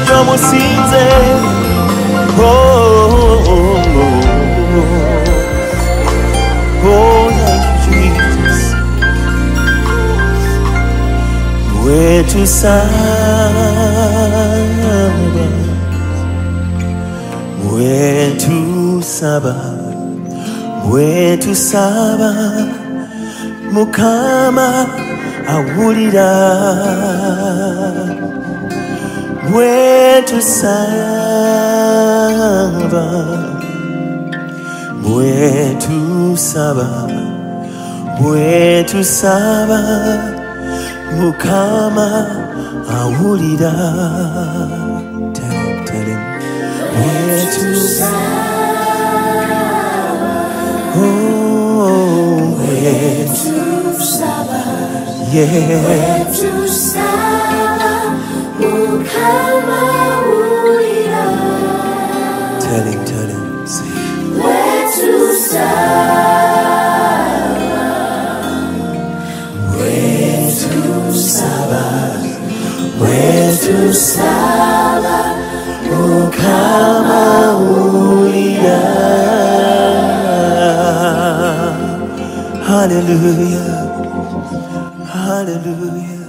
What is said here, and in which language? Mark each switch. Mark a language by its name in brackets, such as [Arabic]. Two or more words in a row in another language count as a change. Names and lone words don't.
[Ganda] tumusinze. [English] Oh, thank you, Jesus. [Ganda] Wetu saba, wetu saba, wetu saba, Mukama awulira. Wetu saba, wetu saba, wetu saba, Mukama awulira. [English] Tell him. [Ganda] Wetu saba, oh, wetu saba, yeah. Wetu saba, Mukama awulira. [English] Tell him. Say. [Ganda] Wetu saba, wetu saba, wetu saba, Mukama awulira. [English] Hallelujah, hallelujah.